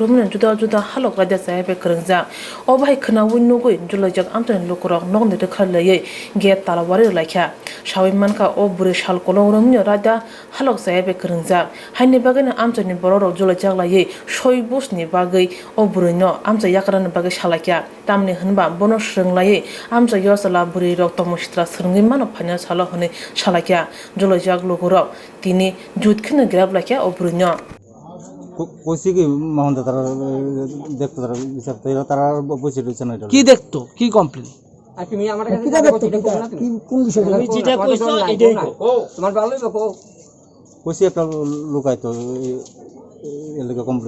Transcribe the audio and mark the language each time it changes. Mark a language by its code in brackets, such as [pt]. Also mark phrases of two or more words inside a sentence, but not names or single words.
[trp] rumne juda juda halok raida sayabe krungja obai khna winnugui Rwkhwlaijakha amchaini lukurok nogni rekhalai get talawari laikha shawiman ka o buru shal kolok rumne raida halok sayabe krungja haini bagani amchaini borokrog Rwkhwlaijakha lai soi busni bagai o buruno amcha yakrani bagai shalakya tamni hunba bono shringlai amcha yosala buri rok tomushtra srungi mano phanya shala hone shalakya Rwkhwlaijakha lukurok tini judkhine grablakya o buruno [bn] কইছি কি মোহন তারা দেখতো তারা বিচার তারা তারা বসে রয়েছে না কি দেখতো কি কমপ্লেইন আর তুমি আমার কাছে কি দেখতো কি কোন বিষয় তুমি যেটা কইছো এটাই কো তোমার ভালোই কো কইছি একটা লোক আইতো এর লাগা কমপ্লেইন